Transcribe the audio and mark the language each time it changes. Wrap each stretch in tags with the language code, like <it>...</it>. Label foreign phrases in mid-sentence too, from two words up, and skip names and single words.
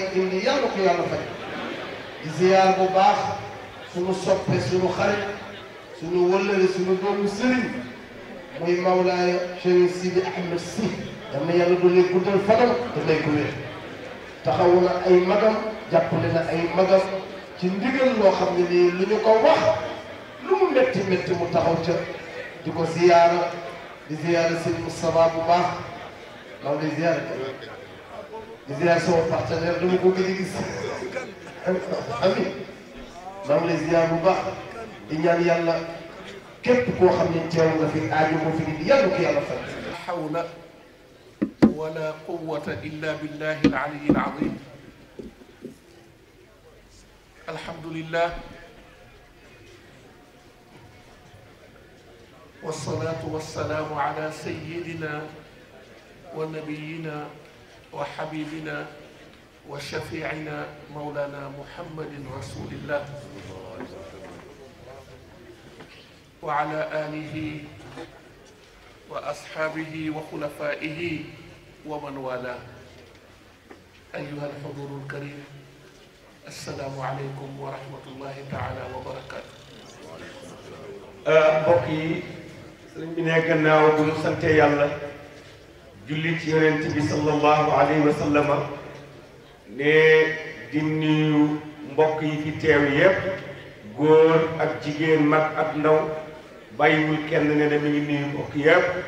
<wo>indi yàlla ko yàlla faj di ziyaar bu baax suñu soppe suñu xarit suñu wëllëre suñu doomu sëriñ muy Mawlaaya Cheikh Sidi Ahmed Sy yal na yàlla doole guddal fanam te may ko wér taxawu na ay magam jàppale na ay magam ci ndigal loo xam ne nii lu ñu ko wax lu mu métti métti mu taxaw ca di ko ziyaara di ziyaara sëñ Moustapha bu baax maa ngi lay ziyaara di ziyaara sama partenaire dama ko gën a gis amiin maa ngi lay ziyaar bu baax di ñaan yàlla képp koo xam ne teew nga fi aaju moo fi nit yàlla ko yàlla fay.</wo> <ar>حول ولا قوة إلا بالله العلي العظيم. الحمد لله والصلاة والسلام على سيدنا ونبينا وحبيبنا وشفيعنا مولانا محمد رسول الله وعلى آله وأصحابه وخلفائه ومن والاه. أيها الحضور الكريم، السلام عليكم ورحمة الله تعالى وبركاته.</ar> <wo>mbokk yi sëriñ bi ne gannaaw bu ñu sante yàlla julli ci yonent bi</wo> <ar>صلى الله عليه وسلم</ar> <wo>ne di nuyu mbokk yi fi teew yépp góor ak jigéen mag ak ndaw bàyyiwul kenn ne na mi ngi nuyu mbokk yépp.</wo>